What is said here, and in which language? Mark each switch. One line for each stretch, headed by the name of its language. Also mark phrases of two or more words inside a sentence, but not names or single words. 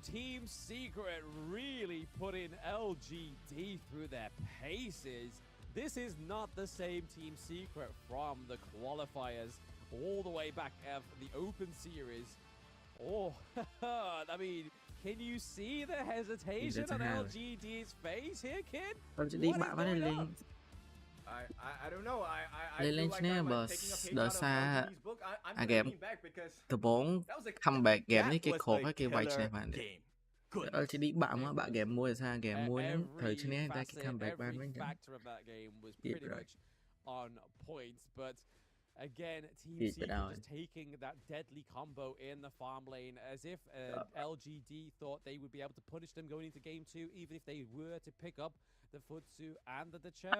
English: Team Secret really putting LGD through their paces. This is not the same Team Secret from the qualifiers all the way back of the Open Series. Oh, I mean, can you see the hesitation on LGD's face here, kid?
Khmer: LGD បាក់មកលេង
English: I don't know. I
Khmer: លេង
English: feel like
Khmer: ឈ្នះ
English: I'm
Khmer: បើ
English: taking a page
Khmer: ដោយ
English: out of
Khmer: សារ
English: LGD's book. I'm
Khmer: អា
English: gonna
Khmer: ហ្គេម
English: lean back because
Khmer: ដំបូង
English: that was a
Khmer: comeback ហ្គេមនេះ
English: that
Khmer: គេ
English: was
Khmer: គ្រប់
English: a
Khmer: ហើយគេវាយឈ្នះ
English: killer
Khmer: បានទេ
English: game. Good.
Khmer: LGD បាក់មកបាក់ហ្គេមមួយដោយសារហ្គេមមួយហ្នឹងត្រូវឈ្នះតែគេ comeback បានវិញ
English: Every
Khmer: ចឹង
English: factor of that game was Yeah, pretty right. much on point, but again, Team Yeah, Secret but just taking that deadly combo in the farm lane as if LGD thought they would be able to punish them going into game 2, even if they were to pick up the Futsu and the Chao.